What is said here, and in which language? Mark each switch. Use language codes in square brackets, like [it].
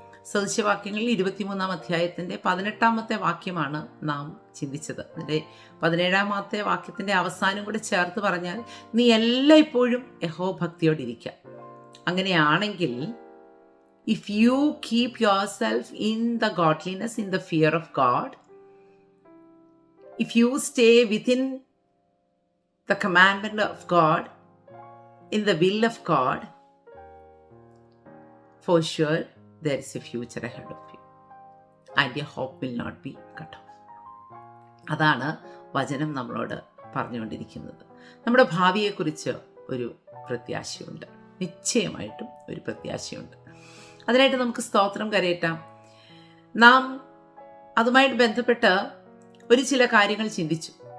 [ml] സദൃശവാക്യങ്ങളിൽ 23-ാം അധ്യായത്തിൻ്റെ 18-ാമത്തെ വാക്യമാണ് നാം ചിന്തിച്ചത്. അതിൻ്റെ 17-ാമത്തെ വാക്യത്തിൻ്റെ അവസാനം കൂടെ ചേർത്ത് പറഞ്ഞാൽ, നീ എല്ലായ്പ്പോഴും യഹോഭക്തിയോടിരിക്കുക. അങ്ങനെയാണെങ്കിൽ [en] if you keep yourself in the godliness, in the fear of God, if you stay within the commandment of God, in the will of God, for sure there is a future ahead of you and your hope will not be cut off. [ml] അതാണ് വചനം നമ്മളോട് പറഞ്ഞുകൊണ്ടിരിക്കുന്നത്. നമ്മുടെ ഭാവിയെക്കുറിച്ച് ഒരു പ്രത്യാശയുണ്ട്, നിശ്ചയമായിട്ടും ഒരു പ്രത്യാശയുണ്ട്. അതിനായിട്ട് നമുക്ക് സ്തോത്രം കരയറ്റാം. നാം അതുമായിട്ട് ബന്ധപ്പെട്ട് ചില കാര്യങ്ങൾ ചിന്തിച്ചു.